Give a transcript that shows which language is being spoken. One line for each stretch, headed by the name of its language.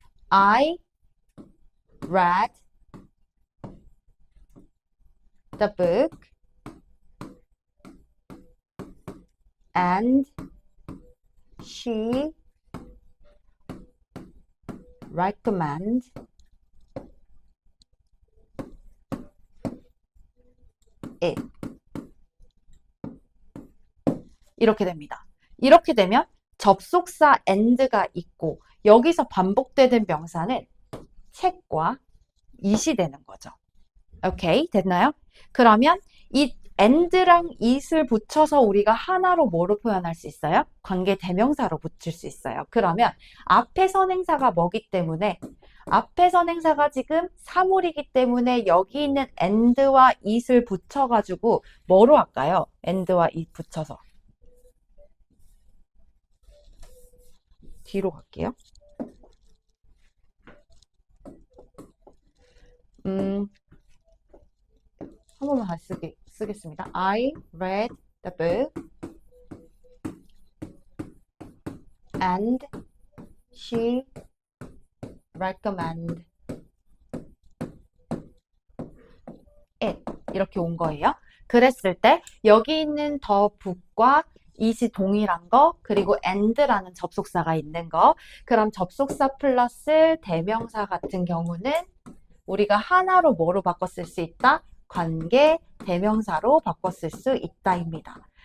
English: I read the book and she recommend it.
Korean: 이렇게 됩니다. 이렇게 되면 접속사 and가 있고 여기서 반복되는 명사는 책과 it이 되는 거죠. 오케이, 됐나요? 그러면 이 and랑 it을 붙여서 우리가 하나로 뭐로 표현할 수 있어요? 관계 대명사로 붙일 수 있어요. 그러면 앞에 선행사가 뭐기 때문에 앞에 선행사가 지금 사물이기 때문에 여기 있는 and와 it을 붙여가지고 뭐로 할까요? and와 it 붙여서 뒤로 갈게요. 한 번만 다시 쓰겠습니다.
English: I read the book and she recommended it.
Korean: 이렇게 온 거예요. 그랬을 때 여기 있는 the book과 it이 동일한 거 그리고 and라는 접속사가 있는 거 그럼 접속사 플러스 대명사 같은 경우는 우리가 하나로 뭐로 바꿨을 수 있다? 관계 대명사로 바꿨을 수 있다입니다.